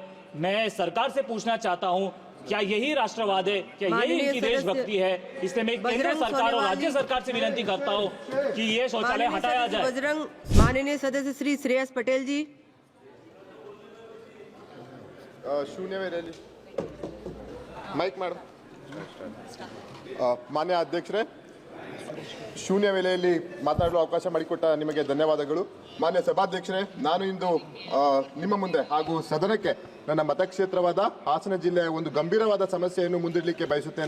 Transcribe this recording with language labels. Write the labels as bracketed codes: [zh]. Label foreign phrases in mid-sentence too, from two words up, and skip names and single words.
[hi] मैं सरकार से पूछना चाहता हूं क्या यही राष्ट्रवाद है, क्या यही इनकी देशभक्ति है? इसलिए मैं केंद्र सरकार और राज्य सरकार से विनती करता हूं कि ये शौचालय हटाया जाए. बजरंग. माननीय सदस्य श्री श्रेयस पटेल जी. शून्य में रैली माइक मैडम. [kn] ಮಾನ್ಯ ಅಧ್ಯಕ್ಷರೇ, ಶೂನ್ಯ ವೇಳೆಯಲ್ಲಿ ಮಾತನಾಡಲು ಅವಕಾಶ ಮಾಡಿಕೊಟ್ಟ ನಿಮಗೆ ಧನ್ಯವಾದಗಳು. ಮಾನ್ಯ ಸಭಾಧ್ಯಕ್ಷರೇ, ನಾನು ಇಂದು ನಿಮ್ಮ ಮುಂದೆ ಹಾಗೂ ಸದನಕ್ಕೆ ನನ್ನ ಮತಕ್ಷೇತ್ರವಾದ ಹಾಸನ ಜಿಲ್ಲೆಯ ಒಂದು ಗಂಭೀರವಾದ ಸಮಸ್ಯೆಯನ್ನು ಮುಂದಿಡಲಿಕ್ಕೆ ಬಯಸುತ್ತೇನೆ.